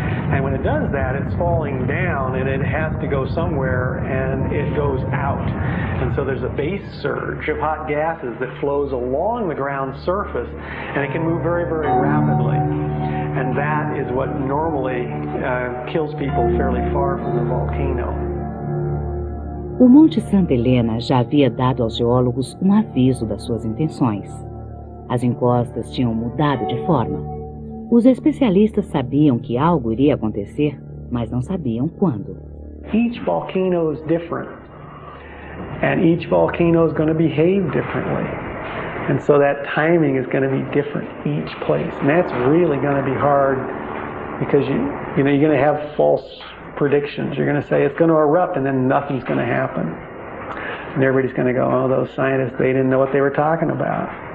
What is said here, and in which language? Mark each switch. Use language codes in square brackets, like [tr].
[en] And when it does that, it's falling down, and it has to go somewhere, and it goes out. And so there's a base surge of hot gases that flows along the ground surface, and it can move very, very rapidly. And that is what normally kills people fairly far from the volcano. [pt] O Monte Santa Helena já havia dado aos geólogos um aviso das suas intenções. As encostas tinham mudado de forma. Os especialistas sabiam que algo iria acontecer, mas não sabiam quando. [en] Each volcano is different, and each volcano is going to behave differently. And so that timing is going to be different each place. And that's really going to be hard because you're going to have false predictions. You're going to say it's going to erupt and then nothing's going to happen. And everybody's going to go, oh, those scientists, they didn't know what they were talking about.